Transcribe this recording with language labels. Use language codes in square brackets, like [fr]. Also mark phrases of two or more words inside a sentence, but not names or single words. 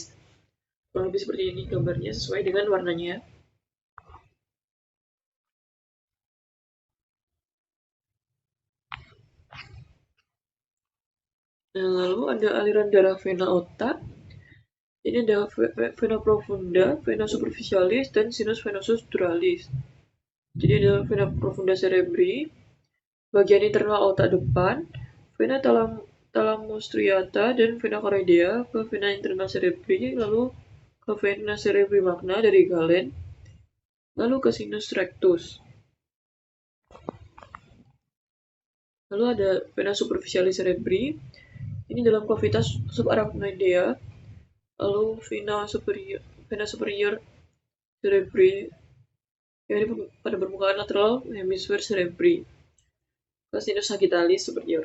[id] Kurang lebih seperti ini gambarnya sesuai dengan warnanya. Nah, lalu ada aliran darah vena otak. Ini ada [la] vena profunda, vena superficialis, [id] dan [la] sinus venosus duralis. [id] Jadi ada [la] vena profunda cerebri, [id] bagian internal otak depan, [la] vena thalamus striata, [id] dan [la] vena choroidea [id] ke [la] vena internal cerebri, [id] lalu ke [la] vena cerebri magna [id] dari Galen, lalu ke [la] sinus rectus. [id] Lalu ada [la] vena superficialis cerebri, [id] ini dalam [la] cavitas subarachnoidea, [id] lalu [la] vena superior cerebri [id] yang pada permukaan lateral hemisfer cerebri ke [la] sinus sagittalis superior.